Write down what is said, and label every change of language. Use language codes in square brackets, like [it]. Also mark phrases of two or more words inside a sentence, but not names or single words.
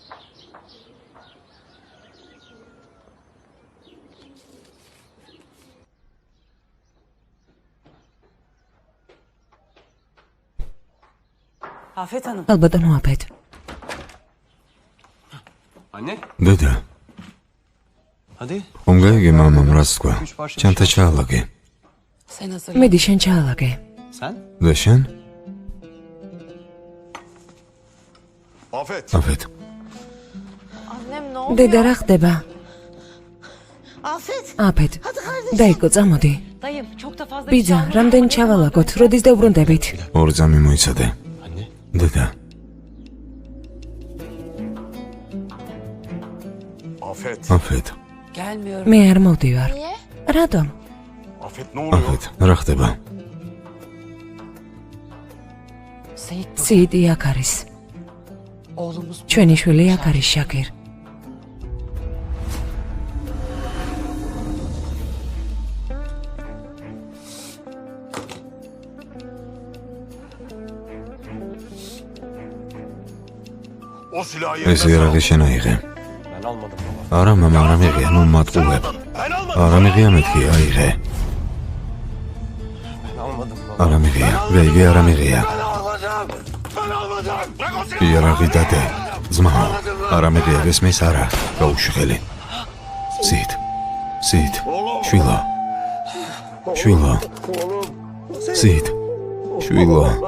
[tr] Afet Hanım. [ka] ალბათ მოაფეთ. [tr] Anne, [ka] დედა, [tr] hadi. [ka] ხომ გაიგე მამამ რას თქვა? ჩანთა ჩაალაგე. [tr] Sen hazır. [ka] მედი შენ ჩაალაგე. [tr] Sen? [ka] და შენ? Afet. აფეთ. [tr] Annem ne oldu? [ka] დედა რა ხდება? Afet. აფეთ. დაიკო, წამოდი. [tr] Dayım çok da fazla [ka] ბიძა, რამდენი ჩავალაგოთ, როდის დავბრუნდებით? ორი ძამი მოიცადე. [tr] Anne. [ka] დედა, Afet. აფეთ. [tr] gelmiyorum. [ka] მე არ მოვდივარ. რატომ? [tr] Afet ne oluyor? [ka] აფეთ, რა ხდება? Seyit სიიტი აქ არის. [tr] oğlumuz [ka] ჩვენი შვილი აქ არის შაქერ. [tr] O silahı [ka] ეს [tr] yerine [ka] იარაღი შენ აიღე. [tr] Ben almadım baba. [ka] არა, მამა, არა მიღია, ნუ მატყუებ. [tr] Ben almadım. [ka] არა მიღია მეთქი, აიღე. [tr] Ben almadım baba. [ka] არა მიღია, გაიგე, არა მიღია. [tr] Ben almadım. Ben almadım. Bırak o silahı. [ka] იარაღი დადე. ძმა, არა მიღია, გესმის არა. გაუშველი. სით. სით. შვილო. შვილო. სით. შვილო.